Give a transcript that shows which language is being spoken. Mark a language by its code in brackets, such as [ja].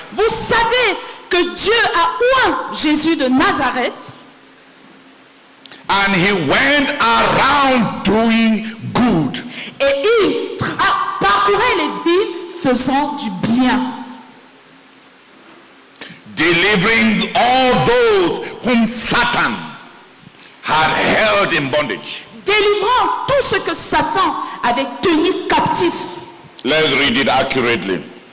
[fr] vous savez que Dieu a oint Jésus de Nazareth [en] And he went around doing good. [fr] et il parcourait les villes faisant du bien, [en] Delivering all those whom Satan had held in bondage. [fr] délivrant tout ce que Satan avait tenu captif. [en] Let's read it accurately.